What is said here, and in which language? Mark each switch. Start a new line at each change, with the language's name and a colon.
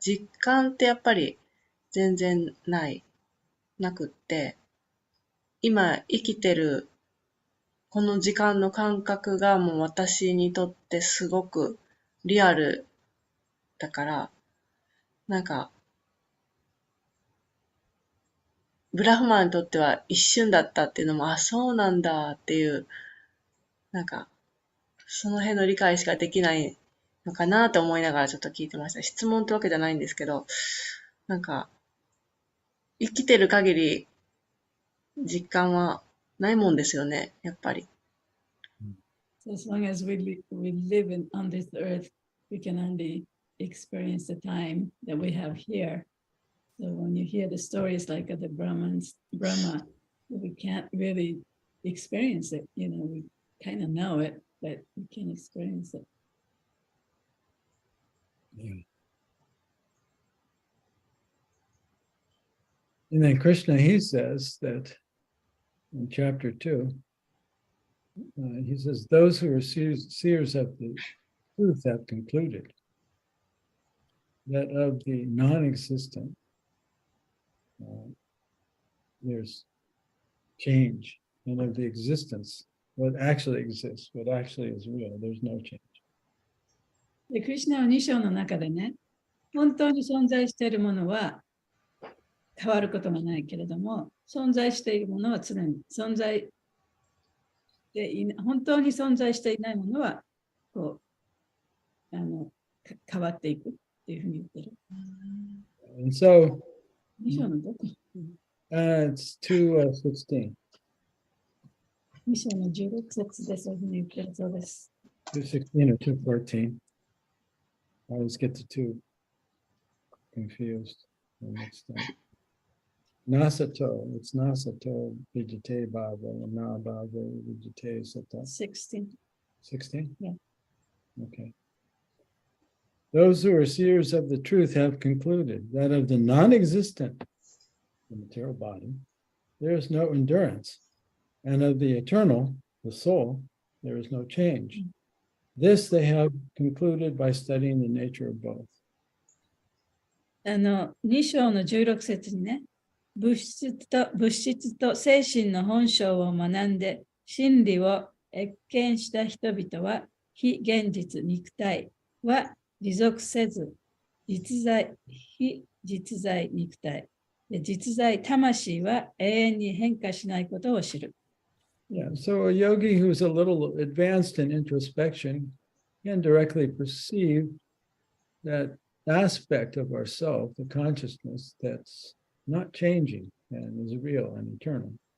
Japanese: 実感ってやっぱり全然なくって、今生きてるこの時間の感覚がもう私にとってすごくリアルだから、なんか、ブラフマーにとっては一瞬だったっていうのも、あ、そうなんだっていう、なんか、その辺の理解しかできないのかなと思いながらちょっと聞いてました。質問ってわけじゃないんですけど、なんか、生きてる限り実感はないもんですよね、やっぱり。
English: So as long as we live on this earth, we can only experience the time that we have here. So when you hear the stories like of the Brahma, we can't really experience it. You know, we kind of know it, but we can't experience it. Yeah. And then Krishna, he says that in chapter 2, he says, those who are seers of the truth have concluded that of the non-existent, there's change, and of the existence, what actually exists, what actually is real, there's no change.
Japanese: で、クリシュナの2章の中でね、本当に存在しているものは変わることがないけれども、存在しているものは常に存在していない、本当に存在していないものはこう変わっていくっていうふうに言ってる。
English: And so,
Japanese: 2章のどこ
English: it's 2:16.
Japanese: 2章の16節でそういうふうに言ってるそうです。
English: 2:16 or 2:14. I always get the two confused. Next time.
Sanskrit: Nasato, it's Nasato Vijate Bhava, and Na Bhava Vijate Sata.
English: 16. 16? Yeah. Okay. Those who are seers of the truth have concluded that of the non-existent, the material body, there is no endurance, and of the eternal, the soul, there is no change. This they have concluded by studying the nature of both.
Japanese: 2章の16節にね、物質と精神の本性を学んで真理を謁見した人々は非現実肉体は持続せず非実在肉体で実在魂は永遠に変化しないことを知る。
English: Yeah, so a yogi who's a little advanced in introspection can directly perceive that aspect of ourself, the consciousness that's not changing and is real and eternal.